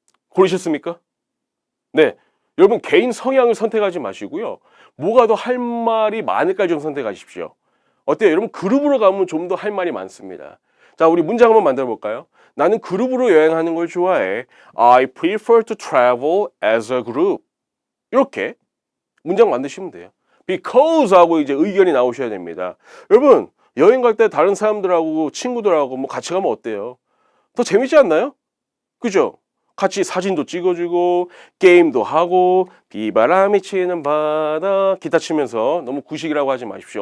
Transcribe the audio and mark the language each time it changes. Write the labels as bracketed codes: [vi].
[ko] 고르셨습니까? 네. 여러분 개인 성향을 선택하지 마시고요. 뭐가 더 할 말이 많을까 좀 선택하십시오. 어때요? 여러분 그룹으로 가면 좀 더 할 말이 많습니다. 자, 우리 문장 한번 만들어 볼까요? 나는 그룹으로 여행하는 걸 좋아해. [en] I prefer to travel as a group. [ko] 이렇게 문장 만드시면 돼요. Because 하고 이제 의견이 나오셔야 됩니다. 여러분 여행 갈 때 다른 사람들하고 친구들하고 뭐 같이 가면 어때요? 더 재밌지 않나요? 그죠? 같이 사진도 찍어주고 게임도 하고 비바람이 치는 바다 기타 치면서 너무 구식이라고 하지 마십시오.